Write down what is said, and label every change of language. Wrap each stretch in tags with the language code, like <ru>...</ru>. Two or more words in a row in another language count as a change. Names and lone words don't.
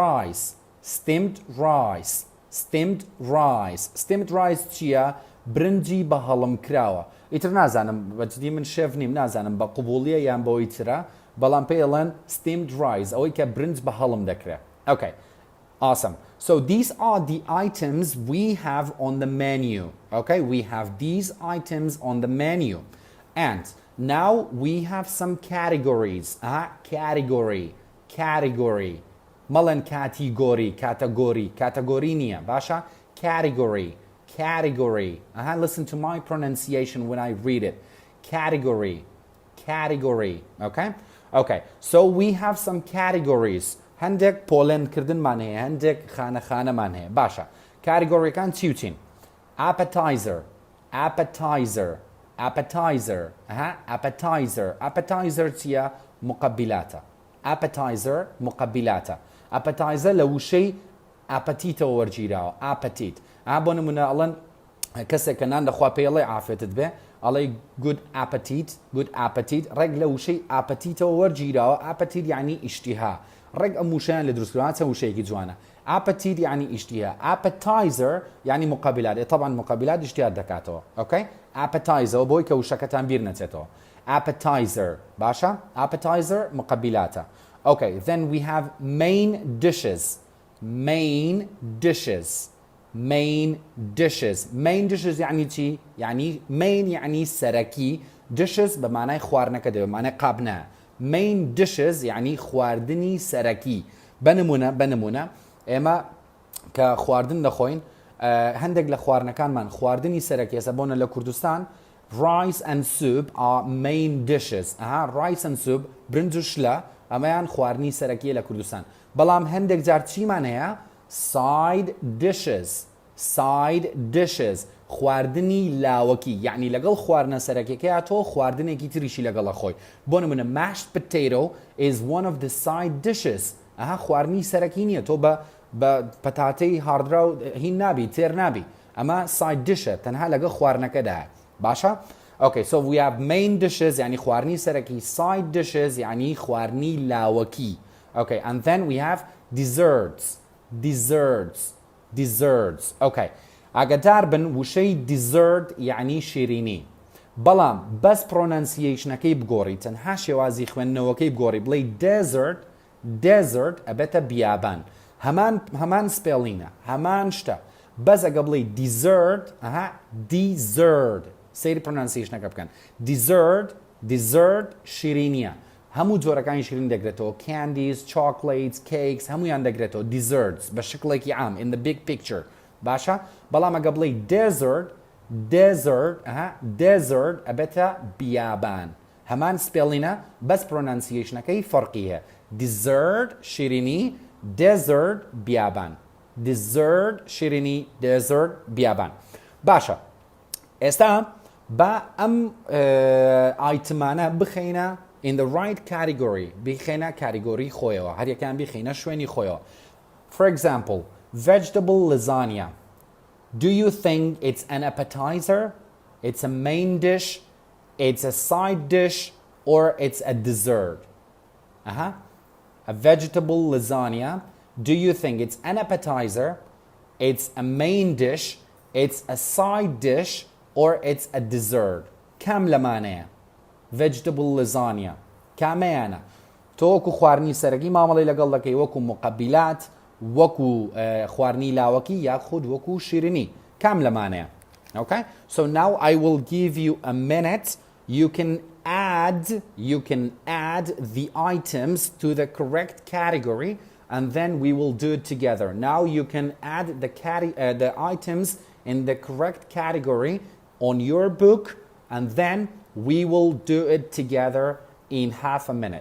<ckb>rice چییە برنجی بە هەڵم کراوە ئیتر نازانم بەجددی من شێف نیم نازانم بە قوبوڵیە یان بەوەی ترە بەڵام پێڵێن</ckb> <en>steamed rice</en> <ckb>ئەوەی کە برنج بە هەڵم دەکرێت</ckb> <en>okay awesome so these are the items we have on the menu okay we have these items on the menu and now we have some categories category مەڵێن category</en> <ckb>نییە باشە</ckb> <en>category listen to my pronunciation when I read it category okay so we have some categories</en> <ckb>هەندێک پۆڵێنکردنمان هەیە هەندێک خانەخانەمان هەیە باشە کاتیگۆریەکان چی و چین appetizer چییە مقبلاتە appetizer لە وشەی ئاپەتیتەوە وەرگیراوە ئاپەتیت بۆ نمونە ئەڵەن کەسێک کە نان دەخوا پێڵێ ئافێتت بێ ئەڵێ</ckb> <en>good appetite</en> <ckb>ڕێک لە وشەی ئاپەتیتەوە وەرگیراوە ئاپەتیت یعنی ئیشتیها ڕێک ئەم وشەیان لە دروستکردنەوە چەند وشەیەکی جوانە appetite یعنی ئیشتیها appetizer یعنی مقابلات طبعا مقابلات ئیشتیات دەکاتەوە okay appetizer بۆی کە وشەکەتان بیر نەچێتەوە appetizer باشە appetizer مقابلاتە okay then we have main dishes يعني چی يعني main يعني سەرەکی dishes بەمانای خواردنەکە دەبێت بەمانای قابنە main dishes يعني خواردنی سەرەکی بنمونە ئێمە کە خواردن دەخۆین هەندێک لە خواردنەکانمان خواردنی سەرەکی هەسە بۆنە لە کوردستان</ckb> <en>rice and soup are main dishes rice and soup</en> <ckb>برنج و شلە ئەمەیان خواردنی سەرەکیە لە کوردستان بەڵام هەندێک جار چیمان هەیە side dishes خواردنی لاوەکی یعنی لەگەڵ خواردنە سەرەکیەکەیە تۆ خواردنێکی تریشی لەگەڵە خۆی بۆ نمونە</ckb> <en>mashed potato is one of the side dishes</en> <ckb>خواردنی سەرەکی نییە تۆ بە پەتاتەی هاردرا و هین نابی تێر نابی ئەمە</ckb> <en>side dishە</en> <ckb>تەنها لەگەڵ خواردنەکەدایە باشە</ckb> <en>okay so we have main dishes</en> <ckb>يعني خواردنی سەرەکی</ckb> <en>side dishes</en> <ckb>يعني خواردنی لاوەکی</ckb> <en>okay and then we have desserts okay</en> <ckb>ئاگادار بن وشەی dessert يعني شیرینی بەڵام بەس pronunciationەکەی بگۆڕی تەنها شێوازی خوێندنەوەکەی بگۆڕی بڵێ desert ئەبێتە بیابان هەمان سپێڵینە هەمان شتە بەس ئەگە بڵێ dessert سەیری pronunciationەکە بکەن dessert شیرینیە هەموو جۆرەکانی شیرین دەگرێتەوە</ckb> <en>candies chocolates cakes</en> <ckb>هەمویان دەگرێتەوە desserts بە شکڵێکی عام</ckb> <en>in the big picture</en> <ckb>باشە بەڵام ئەگە بڵێ desert ئەبێتە بیابان هەمان سپێڵینە بەس pronunciationەکەی فەرقی هەیە dessert شیرینی desert بیابان</ckb> <en>desert</en> <ckb>بیابان باشە ئێستا با ئەم ئایتمانە بخەینە</ckb> <en>in the right category</en> <ckb>بخەینە کاتیگۆری خۆیەوە هەر یەکیان بخەینە شوێنی خۆیەوە</ckb> <en>for example vegetable lasagna do you think it's an appetizer it's a main dish it's a side dish or it's a dessert a vegetable lasagna do you think it's an appetizer it's a main dish it's a side dish or it's a dessert</en> <ckb>كام لمانەیە</ckb> <en>vegetable lasagna</en> <ckb>کامەیانە تۆ وەکو خواردنی سەرەکی مامەڵەی لەگەڵ دەکەی وەکو مقبلات وەکو خواردنی لاوەکی یاخود وەکو شیرینی کام لەمانەیە</ckb> <en>okay so now I will give you a minute you can add the items to the correct category and then we will do it together now you can add the items in the correct category on your book and then we will do it together in half a minute.</en>